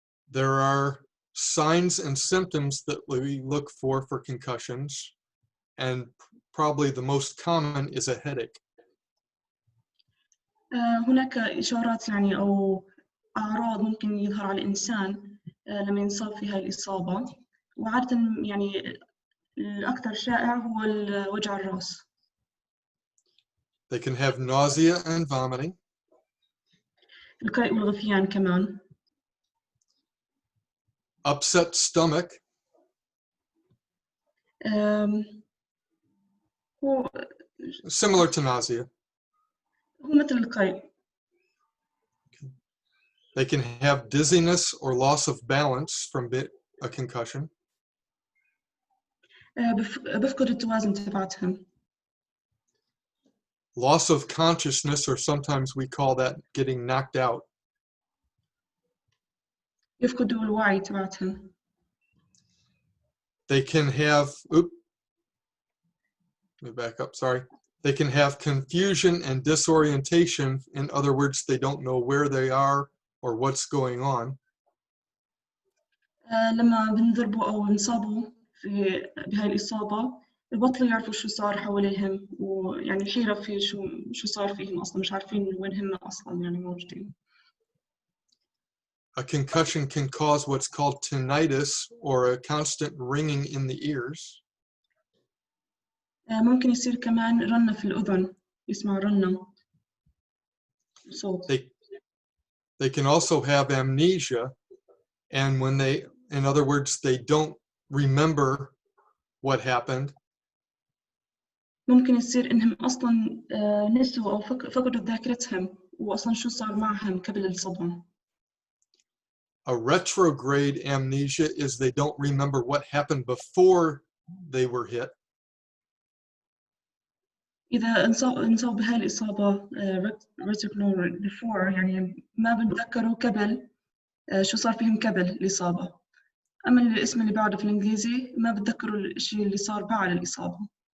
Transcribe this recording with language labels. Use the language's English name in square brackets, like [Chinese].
[English] There are signs and symptoms that we look for concussions, and probably the most common is a headache. [Arabic] هناك إشارات يعني أو أعراض ممكن يظهر على الإنسان لما ينصاب في هاي الإصابة، وعادة يعني الأكثر شائع هو وجع الرأس. [English] They can have nausea and vomiting. [Arabic] القيء والغثيان كمان. [English] Upset stomach. [Arabic] هو [English] similar to nausea. [Arabic] هو مثل القيء. [English] They can have dizziness or loss of balance from a concussion. [Arabic] بفقد التوازن تبعتهم. [English] Loss of consciousness, or sometimes we call that getting knocked out. [Arabic] يفقدوا الوعي تبعتهم. [English] They can have, let me back up, sorry. They can have confusion and disorientation. In other words, they don't know where they are or what's going on. [Arabic] لما بنضربوا أو نصابوا بهاي الإصابة ببطلوا يعرفوا شو صار حواليهم، ويعني الحيرة في شو صار فيهم أصلاً، مش عارفين وين هم أصلاً يعني موجودين. [English] A concussion can cause what's called tinnitus, or a constant ringing in the ears. [Arabic] ممكن يصير كمان رنة في الأذن، يسمع رنة صوت. [English] They can also have amnesia, and when they, in other words, they don't remember what happened. [Arabic] ممكن يصير إنهم أصلاً نسوا أو فقدوا ذاكرتهم وأصلاً شو صار معهم قبل الصدمة. [English] A retrograde amnesia is they don't remember what happened before they were hit. [Arabic] إذا انصاب بهاي الإصابة [English] retrograde before [Arabic] يعني ما بتذكروا قبل شو صار فيهم قبل الإصابة. أما الاسم اللي بعده في الإنجليزي ما بتذكروا الشيء اللي صار بعد الإصابة.